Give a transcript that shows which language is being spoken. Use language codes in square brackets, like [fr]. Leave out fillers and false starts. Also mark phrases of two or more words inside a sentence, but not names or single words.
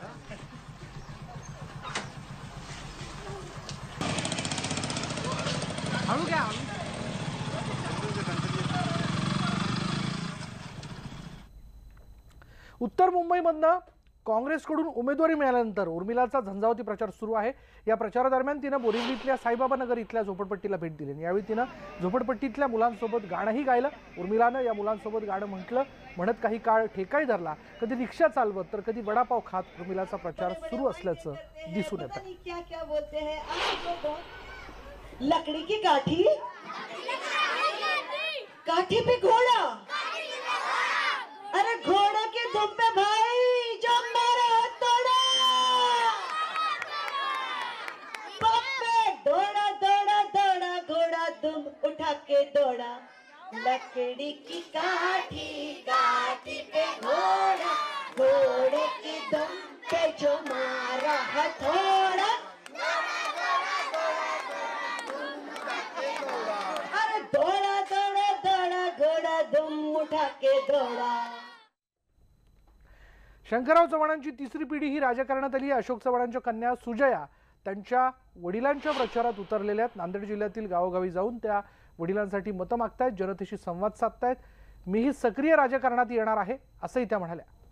[mr] उत्तर मुंबईमधनं काँग्रेसकडून उमेदवारी मिळाल्यानंतर उर्मिलाचा झंझावती प्रचार सुरू आहे। या प्रचारादरम्यान तिनं बोरिवलीतल्या साईबाबा नगर इथल्या झोपडपट्टीला भेट दिली। यावेळी तिनं झोपडपट्टीतल्या मुलांसोबत गाणंही गायलं। उर्मिलानं या मुलांसोबत गाणं म्हणत काही काळ ठेकाही धरला। कधी रिक्षा चालवत तर कधी वडापाव खात उर्मिलाचा प्रचार सुरू असल्याचं दिसून येतं। [hi] लकड़ी की काठी, काठी पे घोड़ा, अरे घोड़े के दुम पे भाई जो मारा तोड़ा, दौड़ा दौड़ा दौड़ा घोड़ा दुम उठा के दौड़ा, लकड़ी की काठी, काठी पे घोड़ा, घोड़े के दुम पे जो मारा हथौड़ा, अरे दौड़ा दौड़ा दौड़ा घोड़ा दुम उठा के दौड़ा। [mr] शंकरराव चव्हाणांची तिसरी पिढी ही राजकारणात आली। अशोक चव्हाणांच्या कन्या सुजया त्यांच्या वडिलांच्या प्रचारात उतरलेल्या आहेत। नांदेड जिल्ह्यातील गावोगावी जाऊन त्या वडिलांसाठी मतं मागतायत, जनतेशी संवाद साधतायत। मीही सक्रिय राजकारणात येणार आहे असंही त्या म्हणाल्या।